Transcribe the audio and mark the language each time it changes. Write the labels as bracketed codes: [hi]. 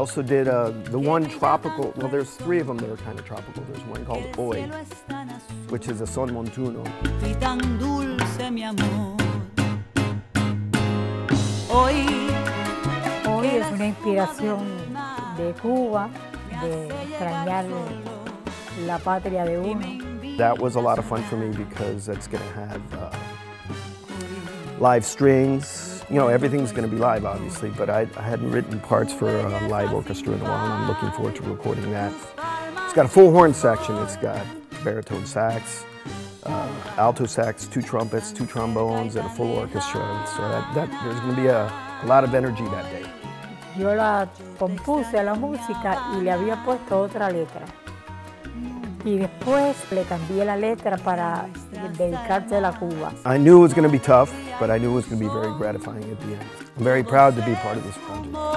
[en] also did the one tropical, well there's three of them that are kind of tropical. There's one called Hoy, which is a son montuno. [es] Hoy es una inspiración de Cuba, de extrañar la patria de uno. [en] That was a lot of fun for me because it's going to have live strings. You know, everything's going to be live, obviously, but I hadn't written parts for a live orchestra in a while, and I'm looking forward to recording that. It's got a full horn section. It's got baritone sax, alto sax, 2 trumpets, 2 trombones, and a full orchestra. So there's going to be a lot of energy that day. [es] Yo la compuse a la música y le había puesto otra letra. Y después le cambié la letra para dedicársela a Cuba. [en] I knew it was going to be tough, but I knew it was going to be very gratifying at the end. I'm very proud to be part of this project.